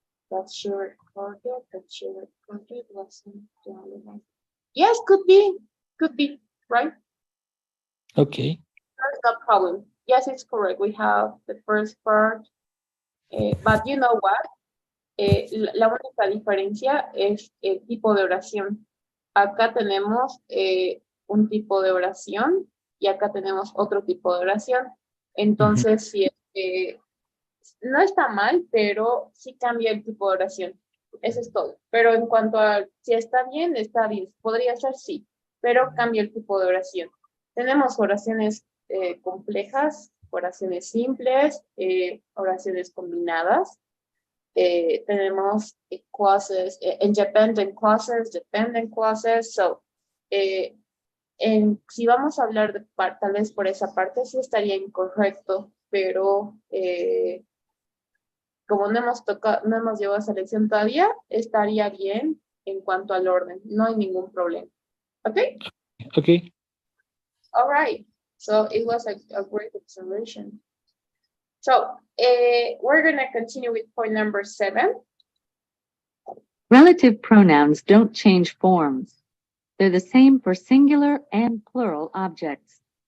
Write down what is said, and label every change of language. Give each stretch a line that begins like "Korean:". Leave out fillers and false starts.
English: That she recorded wasn't the only one. Yes, could be, right? Okay. That's no problem. Yes, it's correct. We have the first part, but you know what?
Spanish: La única diferencia es el tipo de oración. Acá tenemos un tipo de oración y acá tenemos otro tipo de oración. Entonces, sí, no está mal, pero sí cambia el tipo de oración. Eso es todo. Pero en cuanto a si está bien, podría ser sí, pero cambia el tipo de oración. Tenemos oraciones complejas, oraciones simples, oraciones combinadas. Tenemos
English: clauses, independent clauses, dependent clauses.
Spanish: So, si vamos a hablar de tal vez por esa parte, sí estaría incorrecto, pero como no hemos llevado a selección todavía, estaría bien en cuanto al orden. No hay ningún problema. Okay?
English: Okay. All right. So it was a great observation. So we're going to continue with point number 7. Relative pronouns don't change forms. They're the same for singular and plural objects.